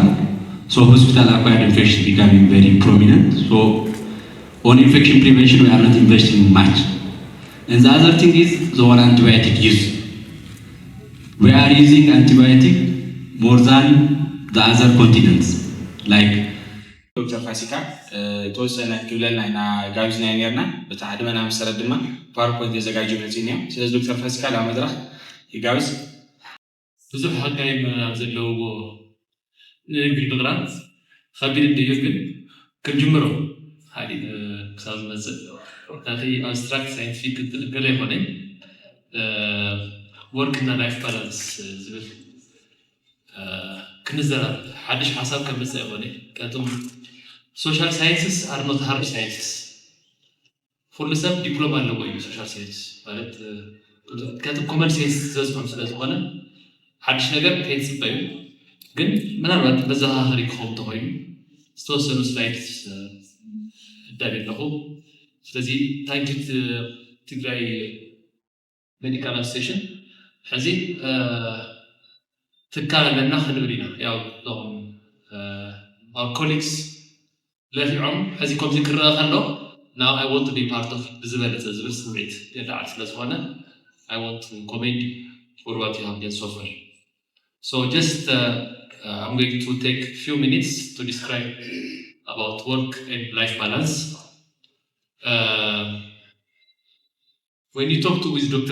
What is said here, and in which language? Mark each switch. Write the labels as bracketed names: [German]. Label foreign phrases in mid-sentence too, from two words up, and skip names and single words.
[English] So hospital-acquired infection becoming very prominent. So on infection prevention, we are not investing much. And the other thing is the one antibiotic use. We are using antibiotic more than the other continents. Like Dr. Fasika, [Tigrinya] ተወሰነ ክብለና ኢና ጋብዝና ነርና በተዓድመና መሰረት ድማ ፓወርፖይንት [Amharic] የዘጋጀው ነዚህ ነው። ስለዚህ ዶክተር ፋሲካ ለመድረክ ይጋብዝ [Tigrinya] ብዙሕ ሓጋይ ዘለዎ ንግሪ ምቕራብ ከቢድ እንድዩ ግን ክንጅምሮ ሓዲድ ክሳብ ዝመፅእ ናቲ [English] abstract scientific [Tigrinya] ገለ ይኮነ [English] work and life balance [Tigrinya] ዝብል ክንዘራብ ሓድሽ ሓሳብ ከምፅእ ይኮነ ቀጥም [English] social sciences are not hard sciences. [Tigrinya] ኩሉ ሰብ ዲፕሎማ ኣለዎ እዩ [English] social science [Tigrinya] ማለት ከጥም [English] common sense [Tigrinya] ዘዝኾን ስለዝኾነ ሓድሽ ነገር ከይፅበዩ ግን ምናልባት መዘኻኸሪ ክኸውን ተኾይኑ ዝተወሰኑ ስላይድስ እዳብ ኣለኹ ስለዚ ታንኪት ትግራይ ሜዲካል አሶሲዬሽን ሕዚ ትካል ኣለና ክንብል ኢና ያው ዞም [English] our colleagues [Tigrinya] ለፊዖም ሕዚ ከምዚ ክረአ ከሎ [English] now I want to be part of [Tigrinya] ዝበለፀ ዝብል ስምዒት የለዓል ስለዝኾነ [English] I want to commend you for what you have done so far. So just I'm going to take a few minutes to describe about work and life balance. When you talk with Dr.